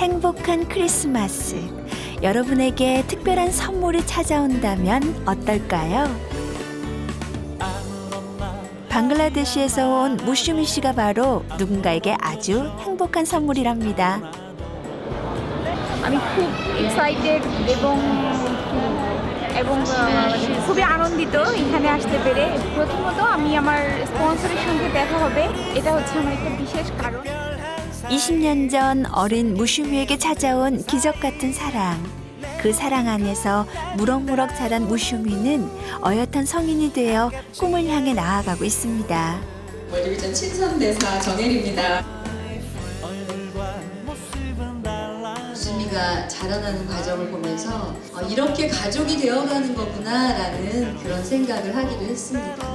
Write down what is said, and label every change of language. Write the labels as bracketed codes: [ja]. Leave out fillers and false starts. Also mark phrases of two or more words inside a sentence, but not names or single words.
[ko] 행복한 크리스마스. 여러분에게 특별한 선물이 찾아온다면 어떨까요? 방글라데시에서 온 무슈미 씨가 바로 누군가에게 아주 행복한 선물이랍니다. [bn] আমি খুব এক্সাইটেড এবং খুবই আনন্দিত এখানে আসতে পেরে। প্রথমত আমি আমার স্পন্সরের সঙ্গে দেখা হবে, এটা হচ্ছে আমার একটা বিশেষ কারণ। [ko] 20년 전 어린 무슈미에게 찾아온 기적 같은 사랑. 그 사랑 안에서 무럭무럭 자란 무슈미는 어엿한 성인이 되어 꿈을 향해 나아가고 있습니다. 월드비전 친선대사 정혜리입니다. 수미가 자라나는 과정을 보면서 이렇게 가족이 되어가는 거구나라는 그런 생각을 하기도 했습니다.